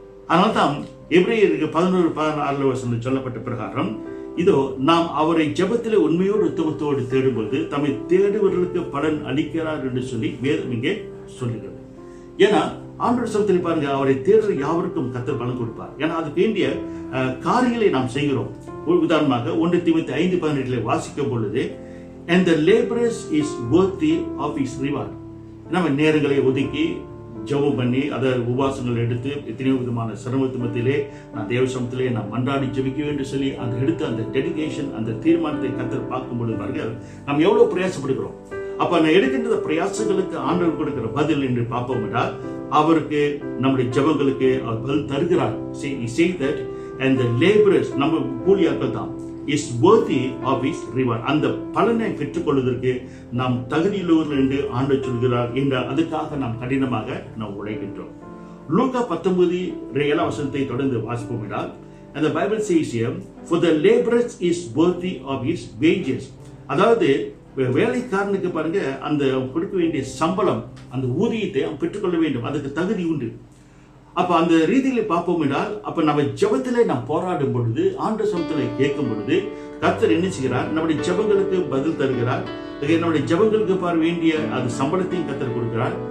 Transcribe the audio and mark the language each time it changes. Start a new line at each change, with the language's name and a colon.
Tamil: அதனால்தான் எபிரேயருக்கு 11:16 சொல்லப்பட்ட பிரகாரம், இதோ நாம் அவரை ஜெபத்திலே உண்மையோடு உத்தமத்தோடு தேடும்போது தம்மை தேடுவர்களுக்கு பலன் அளிக்கிறார் என்று சொல்லி வேதம் இங்கே சொல்லுகிறது. ஏன்னா ஆண்டவர் சமூகத்தில் பாருங்க, அவரை தேடுற யாவருக்கும் கர்த்தர் பலன் கொடுப்பார். ஏன்னா அதுக்கு வேண்டிய காரியங்களை நாம் செய்கிறோம். உதாரணமாக 1 தீமோத்தேயு 5:18 வாசிக்கும் பொழுது,
English: and the laborers is worthy of his reward.
Tamil: நம்ம நேரங்களை ஒதுக்கி ஜெபம் பண்ணி அதை உபவாசங்கள் எடுத்து எத்தனையோ விதமான சிரமத்து மத்தியிலே நான் தேவ சமூகத்திலே நான் மன்றாடி ஜெபிக்க வேண்டும் சொல்லி அந்த எடுத்து அந்த டெடிகேஷன், அந்த தீர்மானத்தை கர்த்தர் பார்க்கும் பொழுது பாருங்கள், நாம் எவ்வளவு பிரயாசப்படுகிறோம். அப்ப நான் எடுக்கின்ற பிரயாசங்களுக்கு ஆண்டவர் கொடுக்கிற பதில் என்று பார்ப்போம் என்றால், அவருக்கு நம்முடைய ஜெபங்களுக்கு அவர் பதில் தருகிறார்.
English: Say that and the laborers,
Tamil: நம்ம கூலியாட்கள் தான்,
English: is worthy of his reward.
Tamil: அந்த பலனை பெற்றுக்கொள்வதற்கு நாம் தகுதியுள்ளவர்கள் என்று ஆண்டவர் சொல்கிறார் என்றால் அதுக்காக நாம் கடினமாக நாம் உழைக்கின்றோம். லூக்கா 19:7 தொடர்ந்து வாசிப்போம் என்றால்,
English: And the Bible says here, for the laborer is worthy of his wages.
Tamil: அதாவது வேலைக்காரனுக்கு பாருங்க அந்த கொடுக்க வேண்டிய சம்பளம், அந்த ஊதியத்தை அவன் பெற்றுக்கொள்ள வேண்டும், அதுக்கு தகுதி உண்டு. அப்ப அந்த ரீதியில பார்ப்போம் என்றால், அப்ப நம்ம ஜெபத்திலே நாம் போராடும் பொழுது, ஆண்டவர் சமூகத்திலே கேட்கும் பொழுது, கர்த்தர் என்ன செய்கிறார்? நம்முடைய ஜெபங்களுக்கு பதில் தருகிறார். நம்முடைய ஜெபங்களுக்கு பார் வேண்டிய அது சம்பளத்தையும் கர்த்தர் கொடுக்கிறார்.